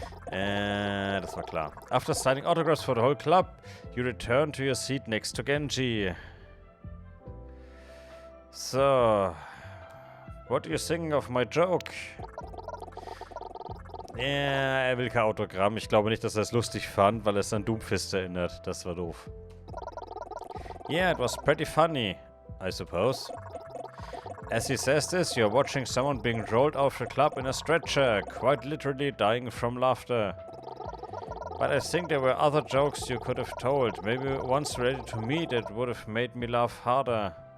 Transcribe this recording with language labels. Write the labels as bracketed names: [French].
[German] Das war klar. [English] After signing autographs for the whole club, you return to your seat next to Genji. So. What do you think of my joke? [German] Er will kein Autogramm. Ich glaube nicht, dass er es lustig fand, weil es an Doomfist erinnert. Das war doof. [English] Yeah, it was pretty funny, I suppose. As he says this, you're watching someone being rolled off the club in a stretcher, quite literally dying from laughter. But I think there were other jokes you could have told. Maybe ones related to me that would have made me laugh harder.